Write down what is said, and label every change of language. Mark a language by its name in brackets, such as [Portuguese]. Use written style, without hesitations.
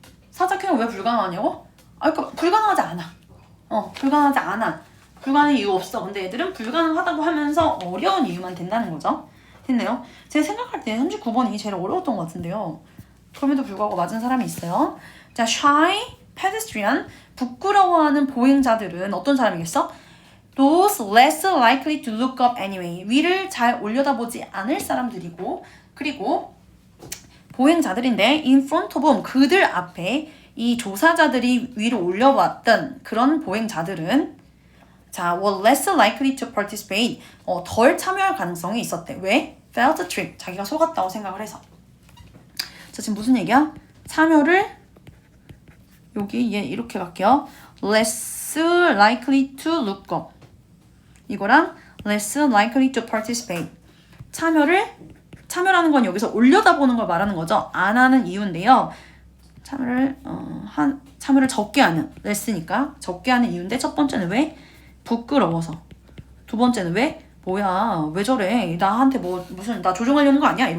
[Korean] 사자 키우는 왜 불가능하냐고? 그러니까 불가능하지 않아. 불가능하지 않아. 불가능한 이유 없어. 근데 애들은 불가능하다고 하면서 어려운 이유만 된다는 거죠. 됐네요. 제가 생각할 때 39번이 제일 어려웠던 것 같은데요. 그럼에도 불구하고 맞은 사람이 있어요. 자, shy pedestrian, 부끄러워하는 보행자들은 어떤 사람이겠어? [English] Those less likely to look up anyway. [Korean] 위를 잘 올려다보지 않을 사람들이고, 그리고 보행자들인데 [English] in front of them, [Korean] 그들 앞에 이 조사자들이 위로 올려봤던 그런 보행자들은 자, [English] were less likely to participate. [Korean] 덜 참여할 가능성이 있었대. [English] 왜? felt tricked. [Korean] 자기가 속았다고 생각을 해서. 자, 지금 무슨 얘기야? 참여를 여기 얘 이렇게 갈게요. [English] less likely to look up. [Korean] 이거랑 [English] less likely to participate. [Korean] 참여라는 건 여기서 올려다보는 걸 말하는 거죠. 안 하는 이유인데요. 참여를 적게 하는, less니까 적게 하는 이유인데 첫 번째는 왜? 부끄러워서. 두 번째는 왜? 뭐야, 왜 저래? 나한테 나 조종하려는 거 아니야?